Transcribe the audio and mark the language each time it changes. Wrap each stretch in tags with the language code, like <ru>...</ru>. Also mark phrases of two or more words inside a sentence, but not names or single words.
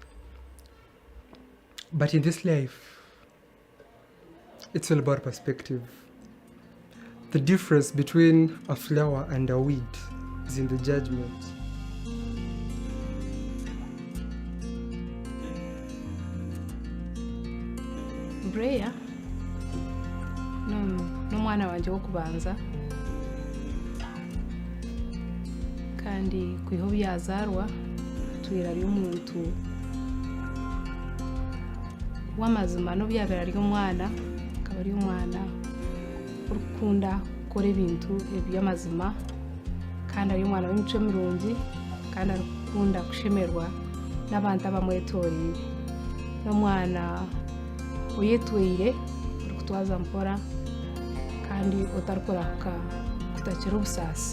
<en>But in this life, it's all about perspective. The difference between a flower and a weed is in the judgment.</en> <nyn>Blair n'omwana wanje w'okubanza kandi kwiho byazarwa twira ari omuntu w'amazima no byabera ari omwana akaba ari omwana urukunda gukora ibintu by'amazima kandi ari omwana w'imico mirungi kandi arukunda kushemerwa n'abantu abamwetorire n'omwana uyetwire urikutwaza mpora kandi utarukora kutakira obusasi.</nyn>